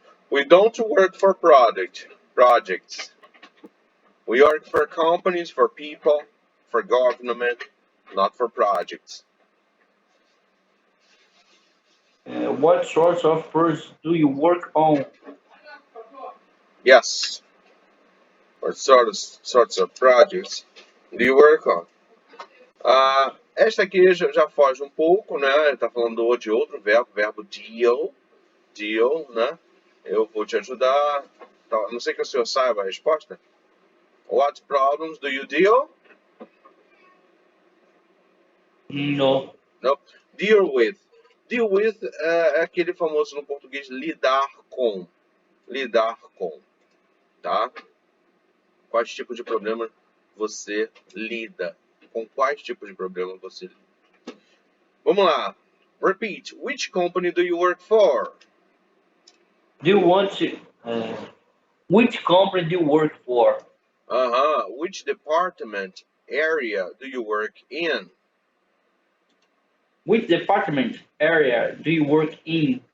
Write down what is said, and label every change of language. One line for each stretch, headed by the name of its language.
English: We don't work for projects. We work for companies, for people, for government, not for projects. What sorts of projects do you work on? Yes. What sorts of projects do you work on?
Portuguese: Esta aqui já foge um pouco, né? Está falando de outro verbo deal, né? Eu vou te ajudar. Tá, não sei que o senhor saiba a resposta.
English: What problems do you deal? No. No. Deal with.
Portuguese: Deal with é aquele famoso no português lidar com. Lidar com. Tá? Quais tipos de problemas você lida? Com quais tipos de problemas você lida? Vamos lá.
English: Repeat. Which company do you work for? Do you want to? Which company do you work for? Which department area do you work in? Which department area do you work in?